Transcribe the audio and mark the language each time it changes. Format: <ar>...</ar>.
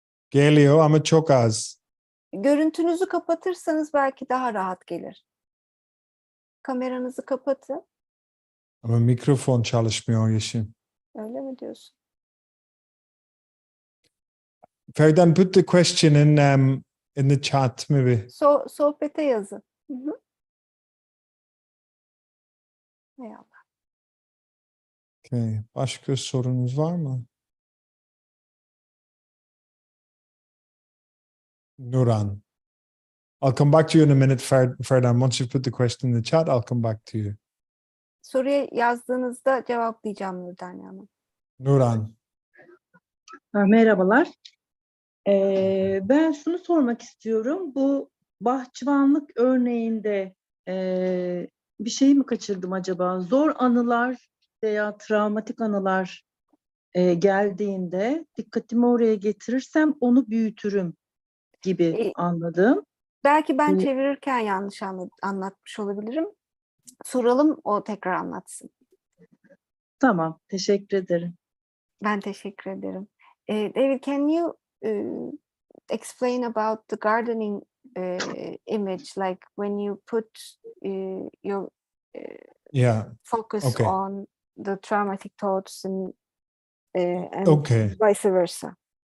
<tr>Geliyor ama çok az. Görüntünüzü kapatırsanız belki daha rahat gelir. Kameranızı kapatın. Ama mikrofon çalışmıyor Yeşim. Öyle mi diyorsun?</tr> <en>Ferdan, put the question in the chat maybe.</en> <tr>Sohbete yazın. Hı hı. Eyvallah. Okay. Başka sorunuz var mı? Nuran.</tr> <en>I'll come back to you in a minute, Ferdan. Once you've put the question in the chat, I'll come back to you.</en> <tr>Soruya yazdığınızda cevaplayacağım Nurdan Hanım. Nuran. Merhabalar. Ben şunu sormak istiyorum. Bu bahçıvanlık örneğinde bir şey mi kaçırdım acaba? Zor anılar veya travmatik anılar geldiğinde dikkatimi oraya getirirsem onu büyütürüm gibi anladım. Belki ben çevirirken yanlış anlatmış olabilirim. Soralım, o tekrar anlatsın. Tamam, teşekkür ederim. Ben teşekkür ederim.</tr> <en>David, can you explain about the gardening image, like when you put your focus on the traumatic thoughts and vice versa?</en>